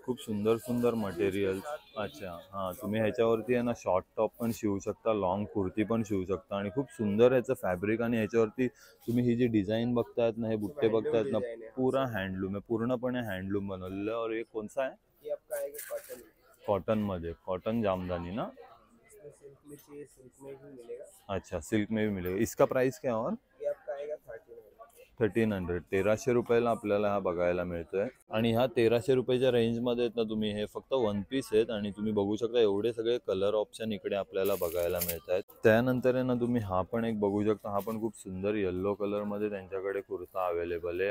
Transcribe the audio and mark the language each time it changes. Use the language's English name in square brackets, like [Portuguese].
[Marathi] खूप सुंदर सुंदर मटेरियल्स. अच्छा हां तुम्ही ह्याच्यावरती आहे ना शॉर्ट टॉप पण शिवू शकता, लॉंग कुर्ती पण शिवू शकता. आणि खूप सुंदर ह्याचं फॅब्रिक. आणि ह्याच्यावरती तुम्ही ही जी डिझाईन बघतायत ना, हे बुट्टे बघतायत ना, [Hindi] पूरा हँडलूम [Marathi] आहे, पूर्णपणे हँडलूम बनवलेलं आहे. [Hindi] और ये कौन सा है? ये आपका आएगा कॉटन. [Marathi] कॉटन मध्ये, कॉटन जामदानी ना. [Hindi] इसमें सिल्क में चाहिए, सिल्क में भी मिलेगा. अच्छा सिल्क में भी मिलेगा. इसका प्राइस क्या और? ये आपका आएगा 1300. [Marathi] 1300 रुपयाला आपल्याला हा बघायला मिळतोय. आणि ह्या 1300 रुपयाच्या रेंजमध्ये आहेत ना तुम्ही, हे फक्त 1 पीस आहेत. आणि तुम्ही बघू शकता एवढे सगळे कलर ऑप्शन इकडे आपल्याला बघायला मिळत आहेत. त्यानंतर आहे ना तुम्ही हा पण एक बघू शकता. हा पण खूप सुंदर येल्लो कलरमध्ये त्यांच्याकडे कुर्ता अवेलेबल आहे.